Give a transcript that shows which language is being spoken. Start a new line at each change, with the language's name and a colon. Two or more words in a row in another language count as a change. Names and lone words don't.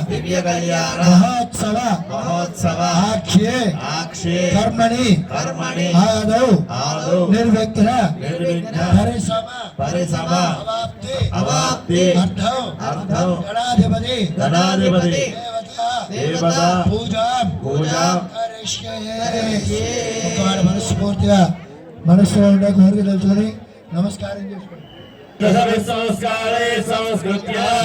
Sanskrit: महोत्सव आख्ये कर्मणि आदौ निर्विघ्न परिसम अवाप्ति अर्थौ गणाधिपति देवता पूजा
Telugu: మనస్ఫూర్తిగా మనసులో ఉండే కోరిక తెలుసుకొని నమస్కారం చేసుకోండి.
Sanskrit: संस्कारे संस्कृत्य